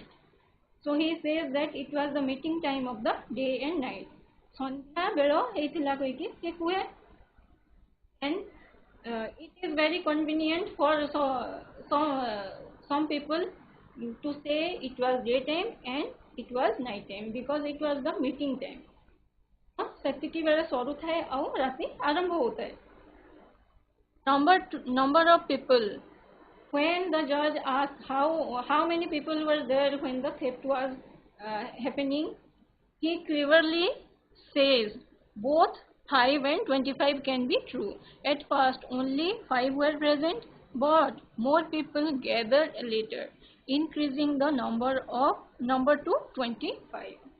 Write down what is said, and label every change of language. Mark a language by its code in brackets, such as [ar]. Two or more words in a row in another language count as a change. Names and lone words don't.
[en] So he says that it was the meeting time of the day and night. [or] ସନ୍ଧ୍ୟା ବେଳ ହେଇଥିଲା ବୋଲି ସେ କହେ, [en] and it is very convenient for some people to say it was daytime and it was night time because it was the meeting time. [or] ସେତିକି ବେଳେ ସରୁ ଥାଏ ଆଉ ରାତି ଆରମ୍ଭ [hi] होता है. [en] Number of people. When the judge asked how many people were there when the theft was happening, he cleverly says both 5 and 25 can be true. At first only 5 were present, but more people gathered later, increasing the number to 25.